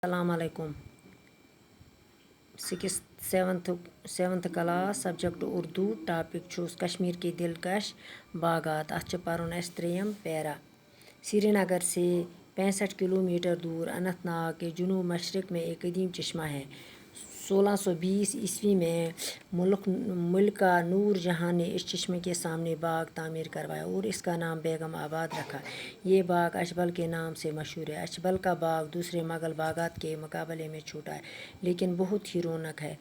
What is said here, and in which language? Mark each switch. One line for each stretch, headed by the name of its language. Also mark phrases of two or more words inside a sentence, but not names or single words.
Arabic: السلام علیکم.
English: 7th class subject Urdu.
Kashmiri: ٹاپک چھُس
Urdu: کشمیر کے دلکش باغات.
Kashmiri: اتھ چھُ پرُن اَسہِ 3م پیرا.
Urdu: سری نگر سے 65 کلومیٹر دور اننت ناگ کے جنوب مشرق میں ایک قدیم چشمہ ہے. 1620 عیسوی میں ملکہ نور جہاں نے اس چشمے کے سامنے باغ تعمیر کروایا اور اس کا نام بیگم آباد رکھا. یہ باغ اچھبل کے نام سے مشہور ہے. اچھبل کا باغ دوسرے مغل باغات کے مقابلے میں چھوٹا ہے لیکن بہت ہی رونق ہے.